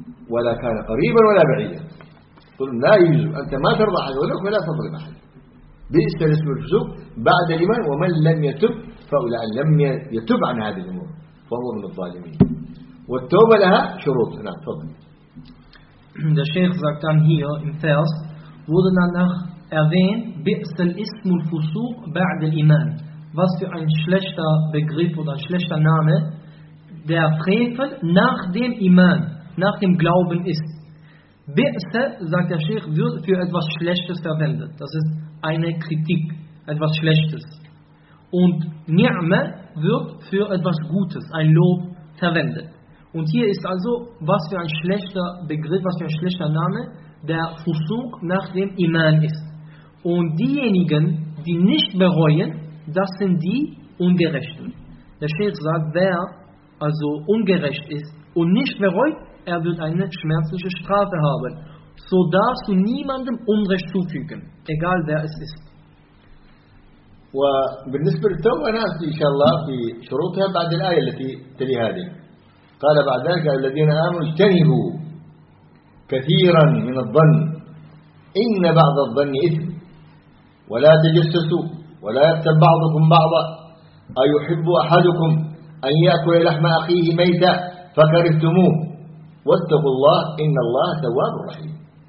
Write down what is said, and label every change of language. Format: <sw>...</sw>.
<ar>ولا كان قريبا ولا بعيدا ظلم لا يجوز أنت ما ترضى أحد ولك ولا تظلم أحد بئس الاسم الفسوق بعد الإيمان ومن لم يتب فأولئك لم يتب عن هذه الأمور فهو من الظالمين والتوبة لها شروط هنا تفضل</ar> <de>Der Sheikh sagt dann hier im Vers, wurde danach erwähnt,</de> <ar>بئس الاسم الفسوق بعد الإيمان.</ar> <de>Was für ein schlechter Begriff oder ein schlechter Name, der Frevel nach dem Iman, nach dem Glauben ist. بئس, sagt der Sheikh, wird für etwas Schlechtes verwendet. Das ist eine Kritik, etwas Schlechtes. Und Ni'me wird für etwas Gutes, ein Lob, verwendet. Und hier ist also, was für ein schlechter Begriff, was für ein schlechter Name, der Fusuq nach dem Iman ist. Und diejenigen, die nicht bereuen, das sind die Ungerechten. Der Sheikh sagt, wer also ungerecht ist und nicht bereut, er wird eine schmerzliche Strafe haben. So darfst du niemandem Unrecht zufügen, egal wer es ist.</de> <ar>وبالنسبة للتوبة ناس إن شاء الله في شروطها بعد الآية التي تلي هذه قال بعد ذلك الذين آمنوا اجتنبوا كثيرا من الظن إن بعض الظن إثم ولا تجسسوا ولا يغتب بعضكم بعضا أيحب أحدكم أن يأكل لحم أخيه ميتا فكرهتموه واتقوا الله إن الله تواب رحيم.</ar>